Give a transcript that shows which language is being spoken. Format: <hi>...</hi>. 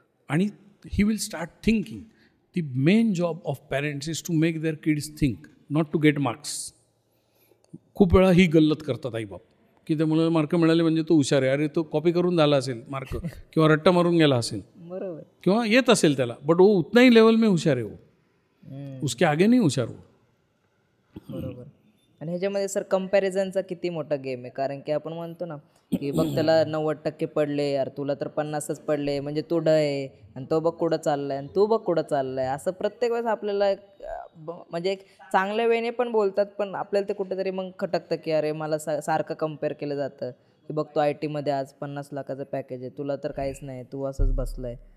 <en>आणि he will start thinking. The main job of parents is to make their kids think, not to get marks.</en> <mr>खूप वेळा ही गल्लत करतात आईबाप की त्या मुलाला मार्क मिळाले म्हणजे तो हुशार आहे. अरे तो कॉपी करून झाला असेल मार्क किंवा रट्टा मारून गेला असेल, बरोबर, किंवा येत असेल त्याला,</mr> <hi>बट वो उतना ही लेवल में होशियार है, वो उसके आगे नहीं होशियार वो.</hi> <mr>आणि ह्याच्यामध्ये सर कंपॅरिझनचा किती मोठा गेम आहे, कारण की आपण म्हणतो ना की बघ त्याला 90% पडले यार, तुला तर 50च पडले, म्हणजे तू ड आहे, आणि तो बघ कुठं चाललाय आणि तू बघ कुठं चाललाय. असं प्रत्येक वेळेस आपल्याला म्हणजे एक चांगल्या वेळेने पण बोलतात, पण आपल्याला ते कुठेतरी मग खटकतं की अरे मला सारखं कम्पेअर केलं जातं की बघ तो IT मध्ये आज 50 लाखाचं पॅकेज आहे, तुला तर काहीच नाही, तू असंच बसलाय.</mr>